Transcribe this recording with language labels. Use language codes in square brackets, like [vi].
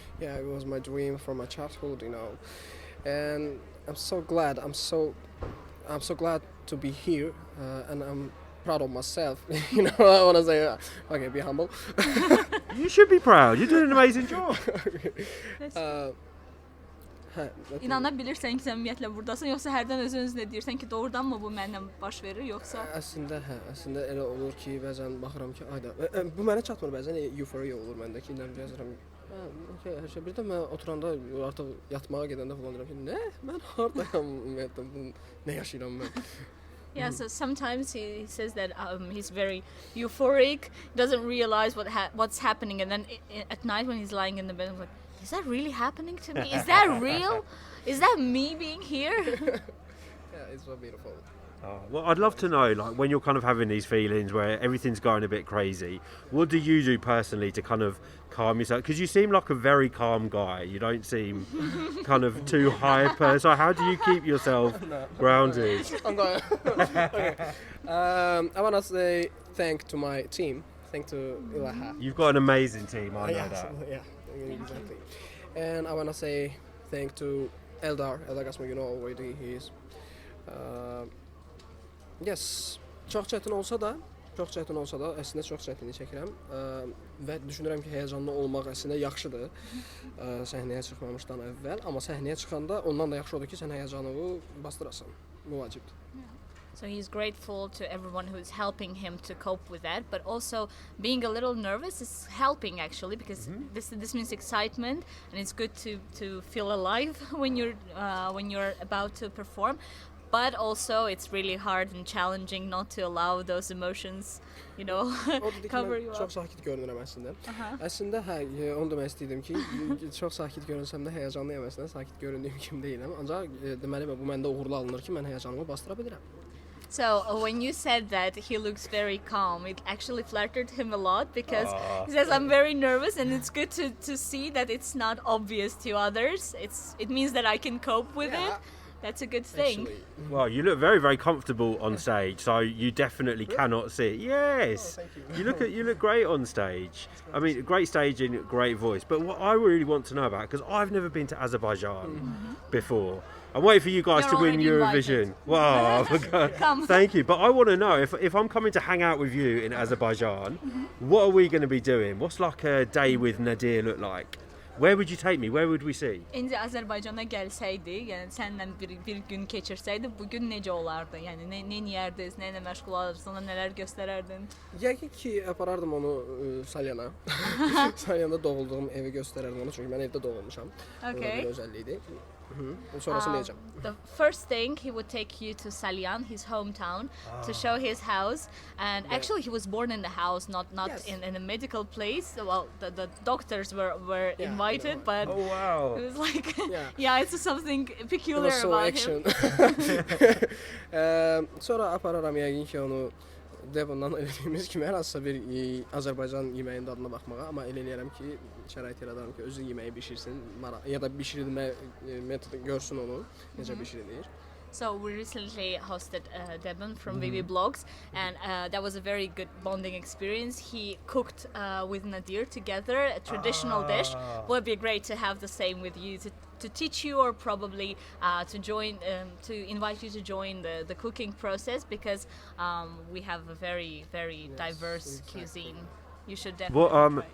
[en] Yeah, it was my dream from my childhood, and I'm so glad. I'm so glad to be here, and I'm proud of myself. I want to say, okay, be humble. You should be proud. You're doing an amazing job. [az] İnanabilirsən ki, sən ümumiyyətlə buradasın, yoxsa hərdən özün-özünə deyirsən ki, doğrudanmı bu mənlə baş verir, yoxsa? Əslində elə olur ki, bəzən baxıram ki, ayda bu mənə çatmır, bəzən euforiya olur məndə ki, nə yazıram. Okay, hər şey. Bir də mən oturanda artıq yatmağa gedəndə falan deyirəm ki, nə? Mən hardayam ümumiyyətlə, nə yaşayıram mən? [en] Yeah, so sometimes he says that he's very euphoric, doesn't realize what's happening, and then at night when he's lying in the bed, I'm like, is that really happening to me? Is that real? Is that me being here? Yeah, it's so beautiful. Oh, well, I'd love to know, like, when you're kind of having these feelings where everything's going a bit crazy, what do you do personally to kind of calm yourself? Because you seem like a very calm guy. You don't seem kind of too hyper. So how do you keep yourself grounded? I'm going. Okay. I want to say thank to my team. Thank to Ilaha. You've got an amazing team, I know that. Yeah, exactly. And I want to say thank to Eldar. Eldar Gasma, you know already he is. [az] Yes, çox çətin olsa da əslində çox çətinlik çəkirəm və düşünürəm ki, həyəcanlı olmaq əslində yaxşıdır səhnəyə çıxmamışdan əvvəl, amma səhnəyə çıxanda ondan da yaxşı odur ki, sən həyəcanını bastırasan. Bu vacibdir. [en] So he's grateful to everyone who's helping him to cope with that, but also being a little nervous is helping actually, because this means excitement, and it's good to feel alive when you're about to perform. But also it's really hard and challenging not to allow those emotions, cover you up. [az] Çox sakit görünürəm əslində. Əslində onu demək istəyirdim ki, çox sakit görünsəm də həyəcanlıyam əslində, sakit göründüyüm kimi deyiləm. Ancaq deməli bu məndə uğurlu alınır ki, mən həyəcanımı bastıra bilirəm. [en] So when you said that he looks very calm, it actually flattered him a lot, because he says I'm very nervous, and it's good to see that it's not obvious to others. It means that I can cope with it. That's a good thing. Actually. Well, you look very, very comfortable on stage, so you definitely cannot see it. Yes, Thank you. You look great on stage. I mean, great staging, great voice. But what I really want to know about, because I've never been to Azerbaijan before. I'm waiting for you guys to win Eurovision. Wow, Come. Thank you. But I want to know, if I'm coming to hang out with you in Azerbaijan, what are we going to be doing? What's like a day with Nadir look like? Where would you take me? Where would we see? [az] İndi Azərbaycana gəlsəydi, yəni səninlə bir gün keçirsəydi, bu gün necə olardı? Yəni nə yerdiniz, nə ilə məşğul olardınız, ona nələr göstərərdin? Yəqin ki, aparardım onu Salyana. Salyanda doğulduğum evi göstərərdim onu, çünki mən evdə doğulmuşam. [en] Okay. [az] Bu özəlliyidir. Sonrasını deyəcəm. [en] The first thing, he would take you to Salyan, his hometown, to show his house. And actually, he was born in the house, not Yes. in a medical place. Well, the doctors were invited, but Oh, wow. it was like, Yeah. it's something It peculiar was so about action. him. [az] Sonra apararam yəqin ki, onu Devondan elədiyimiz kimi hər hansısa bir Azərbaycan yeməyinin dadına baxmağa, amma elə eləyərəm ki, şərait yaradarım ki, özü yeməyi bişirsin, ya da bişirilmə metodu görsün onu, necə bişirilir. [en] So we recently hosted Devon from VV Blogs, and that was a very good bonding experience. He cooked with Nadir together a traditional dish. Would be great to have the same with you, to teach you, or probably to invite you to join the cooking process, because we have a very, very diverse cuisine. you should definitely try.